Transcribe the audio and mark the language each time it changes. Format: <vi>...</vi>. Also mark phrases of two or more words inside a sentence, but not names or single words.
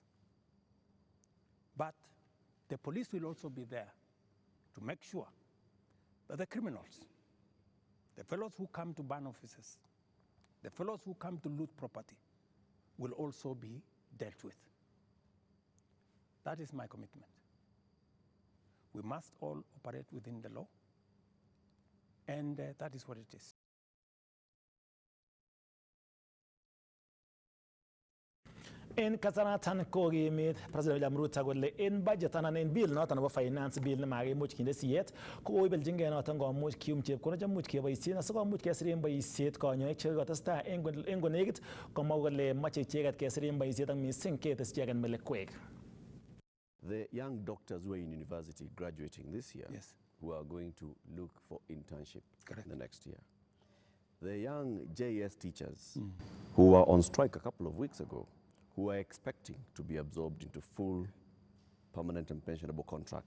<en>But the police will also be there to make sure that the criminals, the fellows who come to burn offices, the fellows who come to loot property, will also be dealt with. That is my commitment. We must all operate within the law, and that is what it is.</en> <kln>En kasaratan kokimit President William Ruto kole en budget anan en bill noton nebo finance bill nemakimuch kinde siyet koibeljingei noton komuch kiyum chepkondok chemuch keboisien asikomuch kesiren boisiet konyoik chekikotestai en konekit komwa kole moche icheket kesiren boisiet ak missing ketes icheket melekwek.</kln> <en>The young doctors who are in university graduating this year, Yes. who are going to look for internship Correct. the next year. The young JS teachers who were on strike a couple of weeks ago, who are expecting to be absorbed into full permanent and pensionable contracts</en>